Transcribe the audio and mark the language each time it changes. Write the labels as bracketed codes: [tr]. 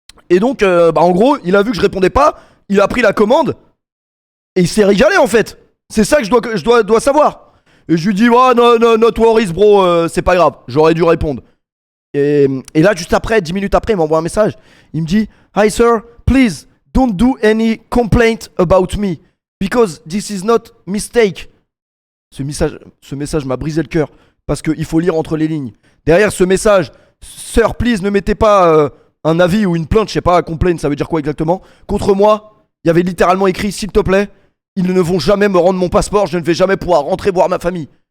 [fr] Et donc, en gros, il a vu que je répondais pas. Il a pris la commande. Et il s'est régalé, en fait. C'est ça que je dois savoir. Et je lui dis, [en] oh, no, not worries, bro, [fr] c'est pas grave. J'aurais dû répondre. Et là, juste après, 10 minutes après, il m'envoie un message. Il me dit, [en] hi, sir, please, don't do any complaint about me. Because this is not mistake. [fr] Ce message m'a brisé le cœur. Parce qu'il faut lire entre les lignes. Derrière ce message, [en] sir, please, [fr] ne mettez pas un avis ou une plainte, je sais pas, complaint, ça veut dire quoi exactement. Contre moi, il y avait littéralement écrit, s'il te plaît, ils ne vont jamais me rendre mon passeport, je ne vais jamais pouvoir rentrer voir ma famille.